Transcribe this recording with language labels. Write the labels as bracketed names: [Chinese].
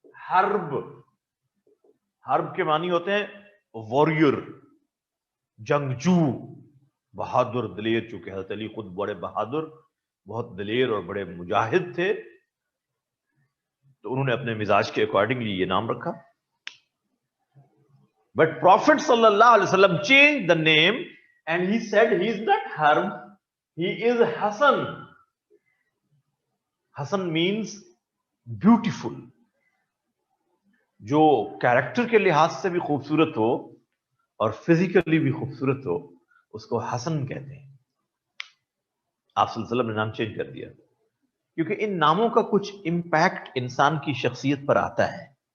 [Urdu] حرب, حرب کے معنی ہوتے ہیں واریر, جنگجو, بہادر, دلیر. چونکہ حضرت علی خود بڑے بہادر, بہت دلیر اور بڑے مجاہد تھے, تو انہوں نے اپنے مزاج کے اکارڈنگلی یہ نام رکھا. [English] But prophet صلی اللہ علیہ وسلم changed the name and he said he is not Harb, he is Hassan. Hassan means beautiful. [Urdu] جو کیریکٹر کے لحاظ سے بھی خوبصورت ہو اور فزیکلی بھی خوبصورت ہو, اس کو حسن کہتے ہیں. آپ صلی اللہ علیہ وسلم نے نام چینج کر دیا کیونکہ ان ناموں کا کچھ امپیکٹ انسان کی شخصیت پر آتا ہے.